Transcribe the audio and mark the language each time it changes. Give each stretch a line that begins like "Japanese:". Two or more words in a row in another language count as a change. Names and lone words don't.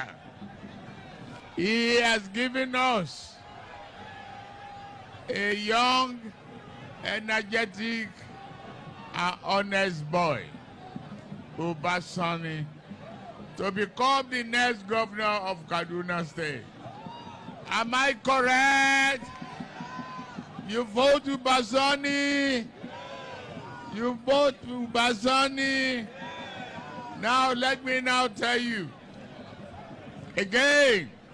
English: He has given us a young, energetic, and honest boy, Obasanjo, to become the next governor of Kaduna State. Am I correct? You vote Obasanjo. You vote Obasanjo. Now let me now tell you again,